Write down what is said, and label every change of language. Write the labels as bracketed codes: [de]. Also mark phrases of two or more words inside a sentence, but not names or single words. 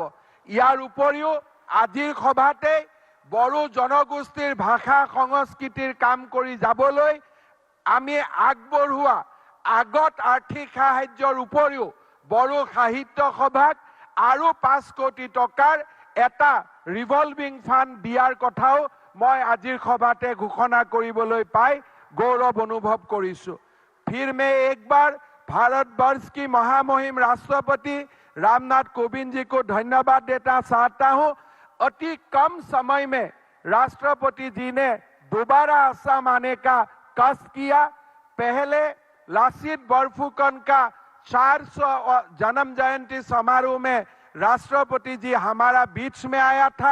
[as] ইয়াৰ উপৰিও আজিৰ সভাতে বড়ো জনগোষ্ঠীৰ ভাষা সংস্কৃতিৰ কাম কৰি যাবলৈ আমি আগবঢ়োৱা আগত আৰ্থিক সাহায্যৰ উপৰিও বড়ো সাহিত্য সভাক আৰু 5 কোটি টকাৰ এটা [en] revolving fund [as] দিয়াৰ কথাও মই আজিৰ সভাতে ঘোষণা কৰিবলৈ পাই গৌৰৱ অনুভৱ কৰিছো। [hi] फिर मैं एक बार भारतवर्ष की महामहिम राष्ट्रपति रामनाथ कोविंद जी को धन्यवाद देना चाहता हूं। अति कम समय में राष्ट्रपति जी ने दोबारा असम आने का कष्ट किया। पहले लासित बरफुकन का 400 जन्म जयंती समारोह में राष्ट्रपति जी हमारा बीच में आया था।